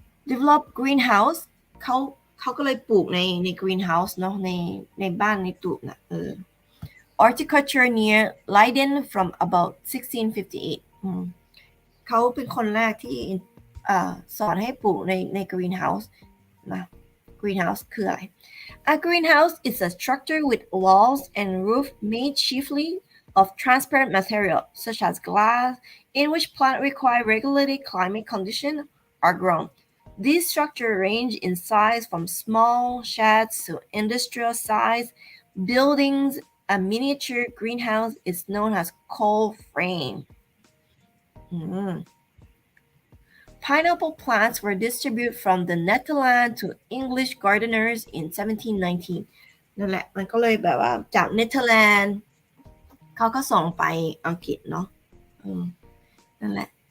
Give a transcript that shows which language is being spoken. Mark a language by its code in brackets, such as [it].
[en] Develop greenhouse [th] เขาก็เลยปลูกใน greenhouse เนาะในบ้านในตูบนะ [en] Horticulture near Leiden from about 1658 [th] เขาเป็นคนแรกที่สอนให้ปลูกใน greenhouse นะ greenhouse คืออะไร [en] A greenhouse is a structure with walls and roof made chiefly of transparent material such as glass, in which plants require regulated climate conditions, are grown. These structures range in size from small sheds to industrial size buildings. A miniature greenhouse is known as cold frame. Pineapple plants were distributed from the Netherlands to English gardeners in 1719 [th] นั่นแหละมันก็เลยแบบว่าจากเนเธอร์แลนด์เขาก็ส่งไปอังกฤษเนาะนั่นแหละ